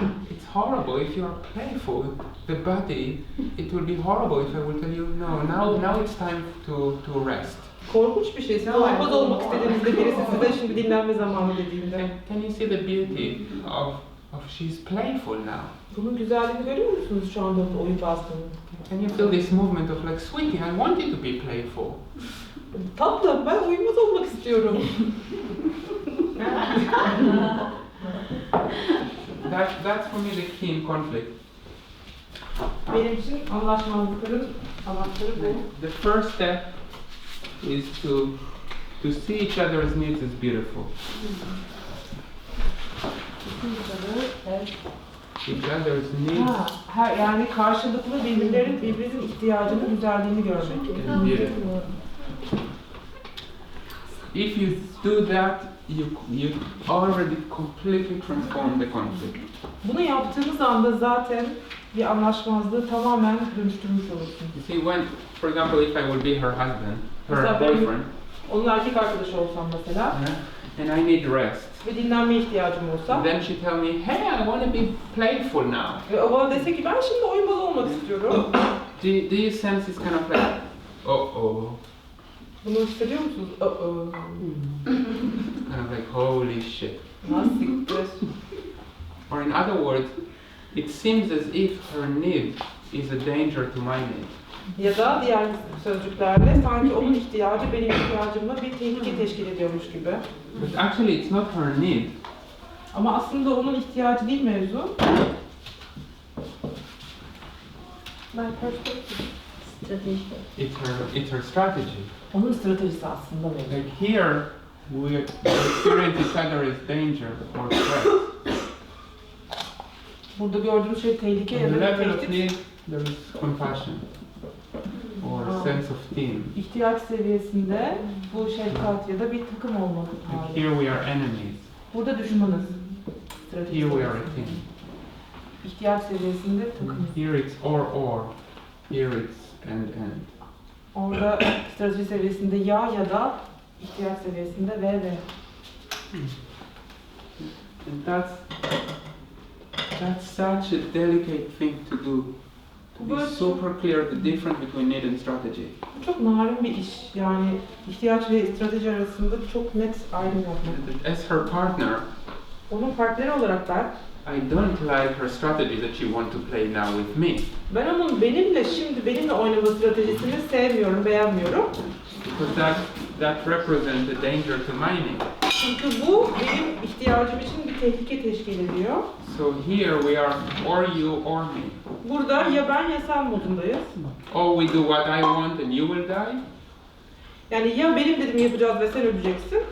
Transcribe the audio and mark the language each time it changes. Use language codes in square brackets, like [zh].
[en] It's horrible if you are playful. The body, it will be horrible if I will tell you, no, now it's time to rest. [tr] Korkunç bir şey. Siz oyunbaz olmak istediğinizde birisi size şimdi dinlenme zamanı dediğinde. [en] Can you see the beauty of she's playful now? [tr] Bunun güzelliğini görüyor musunuz şu anda oyunbazlığının? [en] Can you feel this movement of like, sweetie, I want you to be playful. [tr] Tatlım, ben oyunbaz olmak istiyorum. [en] That's for me the key in conflict. [tr] Benim için anlaşmazlıkların anahtarı bu. [en] The first step is to see each other's needs as beautiful. Each other's needs [tr] Yani karşılıklı birbirinizin ihtiyacının güzelliğini görmek. [en] as beautiful. If you do that, you already completely transform the conflict. [tr] Bunu yaptığınız anda zaten bir anlaşmazlığı tamamen dönüştürmüş olursunuz. [en] You see, when, for example, if I would be her husband, her [tr] Mesela ben [en] boyfriend, [tr] onun erkek arkadaşı olsam mesela [en] and I need rest, [tr] ve dinlenme ihtiyacım olsa [en] and then she tell me, hey, I want to be playful now. [tr] ve o bana dese ki ben şimdi oyunbaz olmak istiyorum. [en] Do you sense it's kind of like, oh, [tr] Bunu hissediyor musunuz? [en] kind of like, holy shit. [tr] Siktir. [en] Or in other words, it seems as if her need is a danger to my need. [tr] Ya da diğer sözcüklerle sanki onun ihtiyacı benim ihtiyacımla bir tehlike teşkil ediyormuş gibi. [en] But actually it's not her need. [tr] Ama aslında onun ihtiyacı değil mevzu. [en] My perspective. Strategy. It's her strategy. [tr] Onun stratejisi aslında benim. [en] Like here, we experience each other as danger or threat. [tr] Burada gördüğümüz şey tehlike ya [en] On the [tr] da [en] level of [tr] tehdit. [en] need, there is compassion or a sense of team. [tr] İhtiyaç seviyesinde bu şefkat ya da bir takım olmalı [en] Like [tr] hali. [en] here we are enemies. [tr] Burada düşmanız. Strateji [en] Here we are a [tr] seviyesinde. [en] team. [tr] İhtiyaç seviyesinde takımız. [en] Here it's or. Here it's and. [tr] Orada strateji seviyesinde ya da ihtiyaç seviyesinde ve. [en] And that's such a delicate thing to do. To be super clear the difference between need and strategy. [tr] Bu çok narin bir iş. Yani ihtiyaç ve strateji arasında çok net ayrım yapmak. [en] As her partner, [tr] Onun partneri olarak ben [en] don't like her strategy that she wants to play now with me. [tr] Ben onun benimle oynama stratejisini sevmiyorum, beğenmiyorum. [en] Because that represents a danger to my need. [tr] Çünkü bu benim ihtiyacım için bir tehlike teşkil ediyor. [en] So here we are or you or me. [tr] Burada ya ben ya sen modundayız. [en] Or we do what I want and you will die. [tr] Yani ya benim dediğimi yapacağız ve sen öleceksin.